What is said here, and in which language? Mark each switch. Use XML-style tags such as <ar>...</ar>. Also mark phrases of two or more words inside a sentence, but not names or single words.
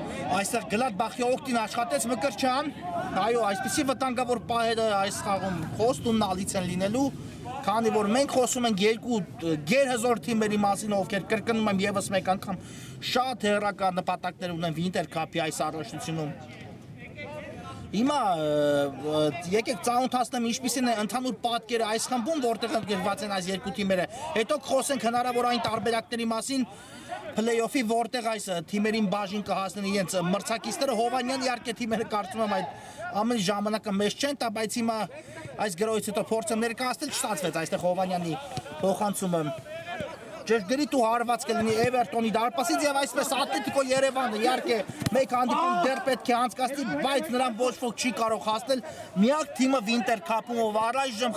<hy>Այստեղ Գլադբախի օգտին աշխատեց Մկրտչյան, այո, այսպիսի վտանգավոր պահերը այս խաղում խոստումն ալից են լինելու, քանի որ մենք խոսում ենք երկու գերհզոր թիմերի մասին, ովքեր կրկնում եմ եւս մեկ անգամ շատ հեռակա նպատակներ ունեն Winter Cup-ի այս առաջնությունում։ Հիմա եկեք ծանոթացնեմ ինչպիսին է ընդհանուր պատկերը այս խմբում, որտեղ ընդգրկված են այս երկու թիմերը։ Հետո խոսենք հնարավոր այն տարբերակների մասին play-off-ի, որտեղ այս թիմերին բաժին կհասնեն իրենց մրցակիցները։ Հովանյան իհարկե թիմերը կարծում եմ այդ ամեն ժամանակը մեծ չեն, տա բայց հիմա այս գրոյից հետո փորձը ներկայացնել չստացվեց այստեղ Հովանյանի փոխանցումը։ Ճշգրիտ ու հարված կլինի Էվերտոնի դարպասից եւ այսպես Ատլետիկո Երևանը իհարկե մեկ հանդիպում դեռ պետք է անցկացնի, բայց նրան ոչ ոք չի կարող հասնել։ Միակ թիմը Winter Cup-ում ով առայժմ</hy>